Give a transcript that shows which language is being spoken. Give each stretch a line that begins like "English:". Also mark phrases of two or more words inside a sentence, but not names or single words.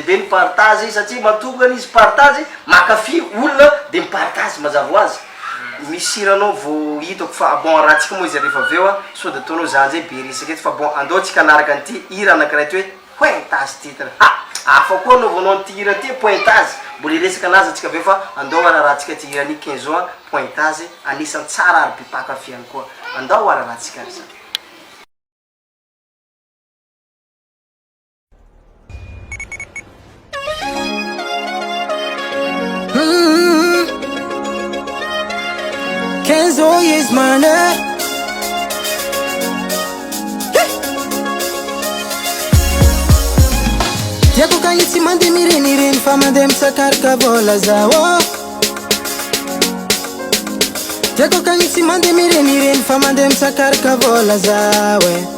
Malagasy: be mipartage satria matokany izy partage makafy olona de mipartage mazava ho azy misy hiranao vo hitako fa bon raha tsika moa izy rehefa aveo a so de ataonao zany zay be risaka eto fa bon andao tsika anaraka an'ity hira anakiraiky hoe pointage titre afa koa anao vonao an'ty hira ty pointage mbola iresaka anazy atsika aveo fa andao ararahantsika ty hirany 15 ans pointage anisan'ny tsara ary mpipakafiany koa andao ararahantsika ry zany
English: Kenzo is my name.
Malagasy: Tiako kagnitsy mandeha mirenireny fa mandeha misakarika vola zaho Tiako kagnitsy mandeha mirenireny fa mandeha misakarika vola zaho